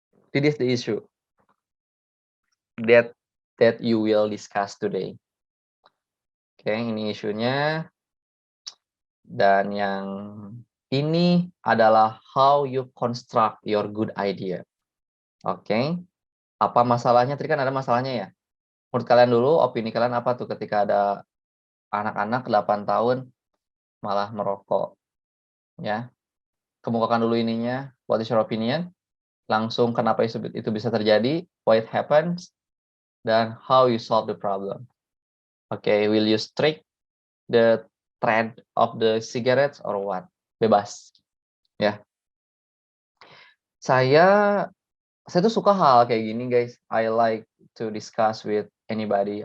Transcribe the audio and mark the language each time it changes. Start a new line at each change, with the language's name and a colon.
English: This is the issue that you will discuss today.
Indonesian: Oke, ini isunya. Dan yang ini adalah
English: how you construct your good idea.
Indonesian: Oke. Apa masalahnya? Tadi kan ada masalahnya ya. Menurut kalian dulu, opini kalian apa tuh ketika ada anak-anak 8 tahun malah merokok? Ya. Kemukakan dulu ininya.
English: What is your opinion?
Indonesian: Langsung kenapa itu bisa terjadi?
English: Why it happens? Dan how you solve the problem. Oke, will you strict the trend of the cigarettes or what? Bebas. Ya.
Indonesian: Saya tuh suka hal kayak gini guys.
English: I like to discuss with anybody.